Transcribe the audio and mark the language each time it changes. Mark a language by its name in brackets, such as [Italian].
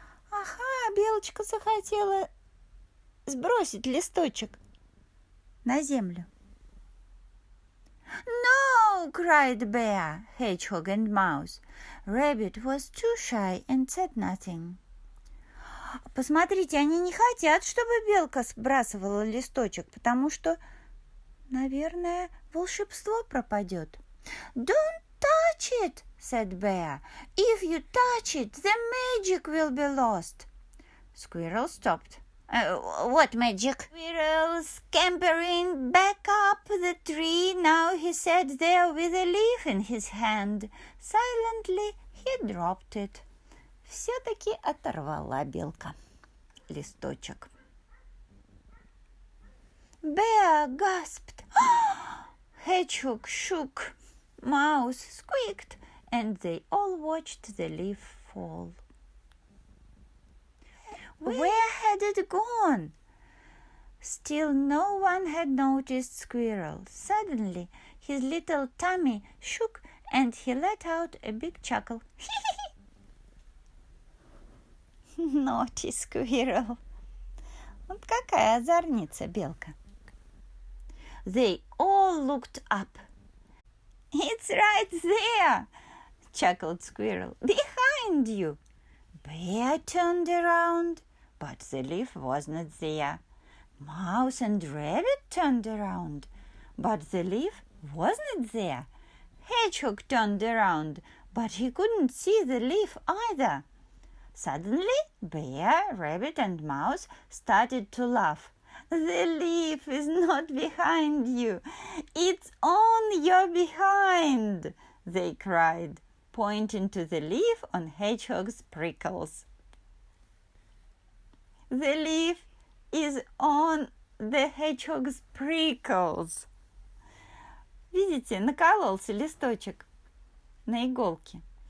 [Russian] Ага, белочка захотела сбросить листочек на землю. [English] No, cried Bear, Hedgehog and Mouse. Rabbit was too shy and said nothing. [Russian] Посмотрите, они не хотят, чтобы белка сбрасывала листочек, потому что, наверное, волшебство пропадет. [English] Don't touch it, said Bear. If you touch it, the magic will be lost. Squirrel stopped. What magic? Squirrel scampering back up the tree. Now he sat there with a leaf in his hand. Silently he dropped it. [Russian] Все-таки оторвала белка листочек. [English] Bear gasped. Hedgehog shook. Mouse squeaked, and they all watched the leaf fall. Where had it gone? Still no one had noticed Squirrel. Suddenly his little tummy shook, and he let out a big chuckle. Naughty Squirrel. [Russian] Вот какая озорница белка. [English] They all looked up. It's right there, chuckled Squirrel. Behind you. Bear turned around, but the leaf was not there. Mouse and Rabbit turned around, but the leaf was not there. Hedgehog turned around, but he couldn't see the leaf either. Suddenly, Bear, Rabbit, and Mouse started to laugh. The leaf is not behind you. It's on your behind, they cried, pointing to the leaf on Hedgehog's prickles. The leaf is on the Hedgehog's prickles. [Russian] Видите, накололся листочек на иголке.